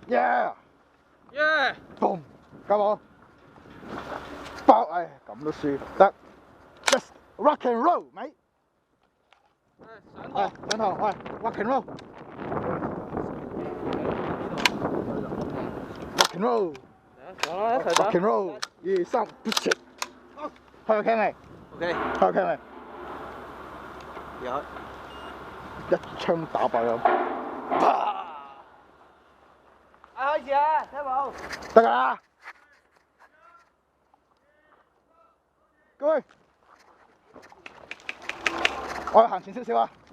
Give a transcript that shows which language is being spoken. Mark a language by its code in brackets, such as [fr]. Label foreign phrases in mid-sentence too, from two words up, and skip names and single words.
[en] ，yeah，耶！ [yue] boom， 加油！爆，唉，咁都輸得 ， [en] just rock and roll， mate。 [yue] 上上堂，喂 ， [en] rock and roll，rock and roll，rock [yue] 上啦，一齊上。 [en] and roll， [yue] 2、3，開個 cam 未 OK，開個 cam 未？有。一槍打爆佢。開始啊，聽冇？得㗎啦。各位，我哋行前少少啊。